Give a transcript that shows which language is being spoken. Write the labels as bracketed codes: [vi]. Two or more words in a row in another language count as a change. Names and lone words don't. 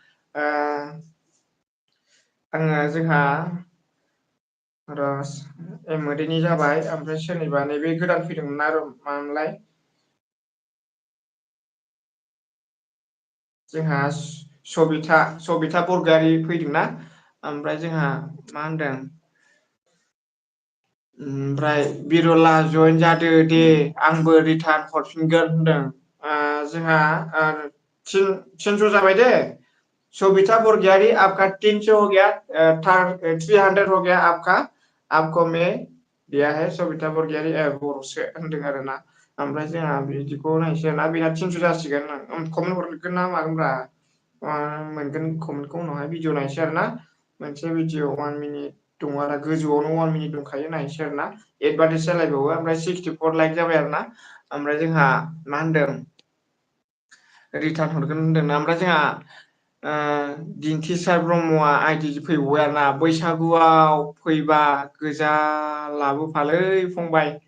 [brx] आङो जोंहा रस मोदैनि जाबाय ओमफ्राय सोरनिबा नैबे गोदान फैदोंमोन ना मामोनलाय जोंहा सबिता बरगयारि फैदोंना ओमफ्राय जोंहा मा होनदों ओमफ्राय बिरला जयेन जादो दे आंबो रिटार्न हरफिनगोन होनदों जोंहा 300 जाबाय दे [hi] सबिता बरगयारी आपका 300 हो गया 300 हो गया आपको मैं दिया है [brx] सबिता बरगयारी बर'सो होनदों आरोना ओमफ्राय जोंहा बिदिखौ नायसै आरोना बेना 300 जासिगोन कमेन्ट हरगोन ना मागोनब्रा मोनगोन कमेन्टखौ उनावहाय भिडिअ नायसै आरोना मोनसे भिडिअ 1 मिनिट दङ आरो गोजौआवनो 1 मिनिट दंखायो नायसै आरोना एडभार्टाइस जालायबावो ओमफ्राय 64 लाइक जाबाय आरोना ओमफ्राय जोंहा मा होनदों रिटार्न हरगोन होनदोंना ओमफ्राय जोंहा दिन्थिसार ब्रह्मआ आइदि फैबावबाय आरोना बैसागुआव फैबा गोजा लाबोफालै फंबाय